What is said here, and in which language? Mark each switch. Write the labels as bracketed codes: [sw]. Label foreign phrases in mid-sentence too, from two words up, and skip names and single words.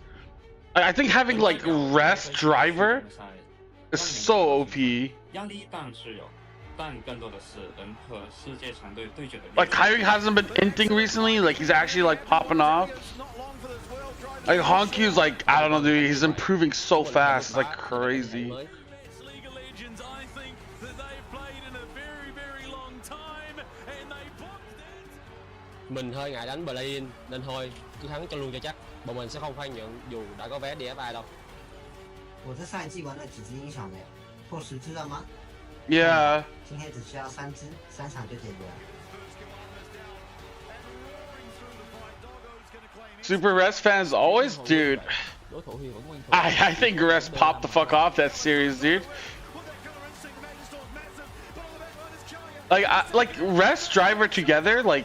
[en] I think having, like, Rest Driver is so OP. Like, Kyrie hasn't been inting recently. Like, he's actually, like, popping off. Like, Honkyu's, like, I don't know, dude. He's improving so fast. It's, like, crazy. [vi] Mình hơi ngại đánh Berlin nên thôi cứ thắng cho luôn cho chắc. Bọn mình sẽ không khoan nhượng dù đã có vé đi FI đâu. [zh] 我这上一季玩了几只音响的，破10只了吗？ [en] Yeah. [zh] 今天只需要3只，3场就解决了。 [en] Super Rest fans always, dude. I think Rest popped the fuck off that series, dude. Like Rest Driver together, like.